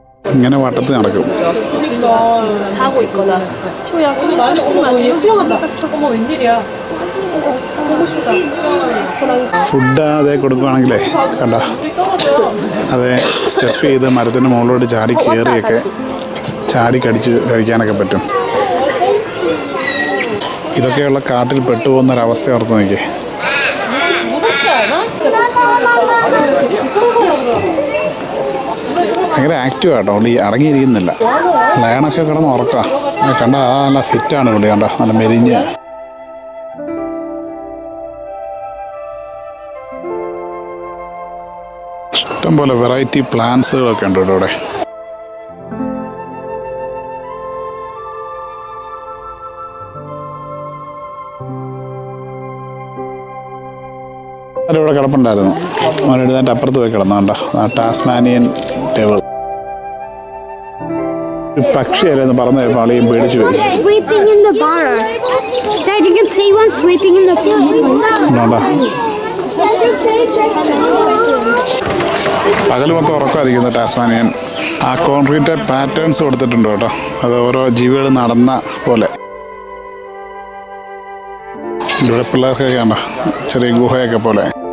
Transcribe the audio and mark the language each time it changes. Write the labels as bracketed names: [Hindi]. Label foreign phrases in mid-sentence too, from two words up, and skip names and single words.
[Malayalam] ഇങ്ങനെ വട്ടത്തിൽ നടക്കും. [Korean] 자고 있거나. 쇼야, 오늘 많이 오면 안 돼요? 어머, 웬일이야. 보고 싶다. [Malayalam] ഫുഡ് അതേ കൊടുക്കുകയാണെങ്കിലേ കണ്ട അതേ സ്റ്റെപ്പ് ചെയ്ത് മരത്തിൻ്റെ മുകളിലോട്ട് ചാടി കയറിയൊക്കെ ചാടി കടിച്ച് കഴിക്കാനൊക്കെ പറ്റും. ഇതൊക്കെയുള്ള കാട്ടിൽ പെട്ടുപോകുന്നൊരവസ്ഥ ഓർത്ത് നോക്കിയേ. [Korean] 무섭지 않아? [Malayalam] ഭയങ്കര ആക്റ്റീവ് ആട്ടോ, ഈ അടങ്ങിയിരിക്കുന്നില്ല. ലയണൊക്കെ കിടന്ന് ഉറക്കാം. കണ്ട ആ നല്ല ഫിറ്റാണ് ഇവിടെ, കണ്ട നല്ല മെലിഞ്ഞ്. ഇഷ്ടംപോലെ വെറൈറ്റി പ്ലാന്റ്സുകളൊക്കെ ഉണ്ട് ഇവിടെ. ഇവിടെ കിടപ്പുണ്ടായിരുന്നു. അവൻ എഴുന്നേറ്റ് അപ്പുറത്ത് പോയി കിടന്നുണ്ടോ, ടാസ്മാനിയൻ ഡെവിൾ. പക്ഷിയായിരുന്നു പറന്ന് പോയപ്പോൾ ആളെയും പേടിച്ചു പോയി. [English] Sleeping in the bar. Dad, you can see one sleeping in the bar. [Malayalam] പകൽ മൊത്തം ഉറക്കമായിരിക്കുന്നു ടാസ്മാനിയൻ. ആ [English] concrete patterns [Malayalam] കൊടുത്തിട്ടുണ്ട് കേട്ടോ, അത് ഓരോ ജീവികൾ നടന്ന പോലെ. ഇവിടെ പിള്ളേർക്കൊക്കെ കണ്ടോ ചെറിയ ഗുഹയൊക്കെ പോലെ.